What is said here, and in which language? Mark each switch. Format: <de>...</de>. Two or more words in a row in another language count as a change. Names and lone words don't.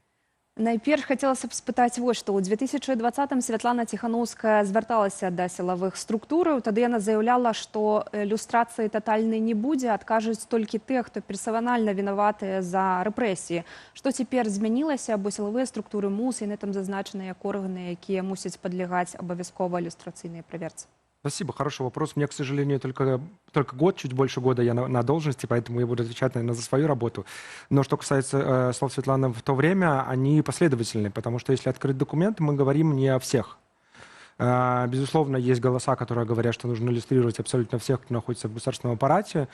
<be>Найперш хацелася б спытаць вось што. У 2020-м Светлана Ціхановская звярталася да сілавых структураў. Тады яна заяўляла, што люстрацыі татальнай не будзе, адкажуць толькі тыя, хто персанальна вінаватыя за рэпрэсіі. Што цяпер змянілася, бо сілавыя структуры МУС, яны там зазначаны як органы, якія мусяць падлягаць абавязкова люстрацыйнай праверцы?</be> <ru>Спасибо, хороший вопрос. У меня, к сожалению, только год, чуть больше года я на должности, поэтому я буду отвечать, наверное, за свою работу. Но что касается слов Светланы в то время, они последовательны, потому что если открыть документ, мы говорим не о всех. Безусловно, есть голоса, которые говорят, что нужно иллюстрировать абсолютно всех, кто находится в государственном аппарате.</ru>